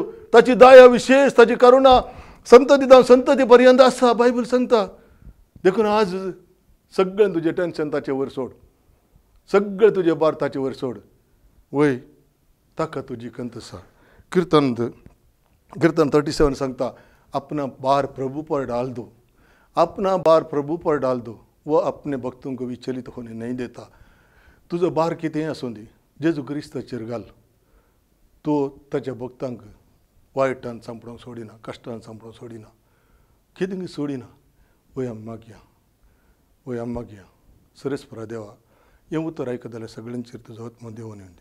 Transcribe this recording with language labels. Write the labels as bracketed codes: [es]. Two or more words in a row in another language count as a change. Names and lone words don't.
[kok] ताची दया विशेष ताची करुणा संतती जावन संतती पर्यंत आसा बायबल सांगता. देखून आज सगळें तुजें टेन्शन ताचे वयर सोड. सगळें तुजें भार ताचे वयर सोड. वय ताका तुजी खंत आसा. कीर्तन 37 सांगता [hi] अपना भार प्रभु पर डाल दो. अपना भार प्रभु पर डाल दो. वो अपने भक्तों को विचलित होने नहीं देता. [kok] तुजो भार कितेंय आसूं दी जेजू क्रिस्ताचेर घाल. तो ताच्या भक्तांक वायटान सांपडोवंक सोडिना. कश्टान सांपडोवंक सोडिना. कितें सोडिना. वय आमी मागया. वय आमी मागया. सरस्परा देवा हें उतर आयकत जाल्यार सगळ्यांचेर तुजो आत्मा देवून येवन दी.